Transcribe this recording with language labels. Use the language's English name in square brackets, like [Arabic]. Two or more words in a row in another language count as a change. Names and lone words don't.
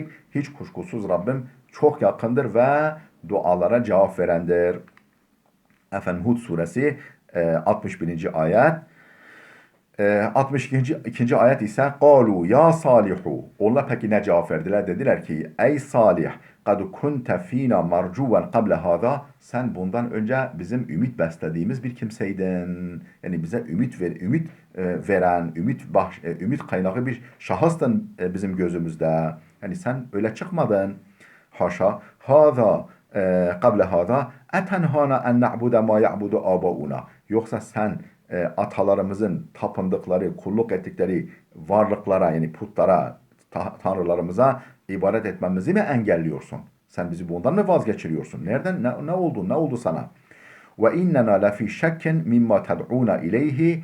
[Turkish] Hiç kuşkusuz Rabbim çok yakındır ve dualara cevap verendir. Hud suresi 61. ayet. 62. ayet ise [Arabic] قالوا يا صالح. [Turkish] Onlar peki ne cevap verdiler? Dediler ki ey Salih [Arabic] قَدْ كُنْتَ ف۪ينَا مَرْجُوًا قَبْلَ هَذَا. [Turkish] Sen bundan önce bizim ümit beslediğimiz bir kimseydin. Yani bize ümit veren, ümit kaynağı bir şahıstın bizim gözümüzde. Yani sen öyle çıkmadın. Haşa. [Arabic] هَذَا قَبْلَ هَذَا اَتَنْهَانَا اَنْ نَعْبُدَ مَا يَعْبُدُ آبَاؤُنَا. [Turkish] Yoksa sen atalarımızın tapındıkları, kulluk ettikleri varlıklara yani putlara, tanrılarımıza ibadet etmemizi mi engelliyorsun? Sen bizi bundan mı vazgeçiriyorsun? Nereden ne oldu? Ne oldu sana? [Arabic] وإننا لفي شك مما تدعونا إليه.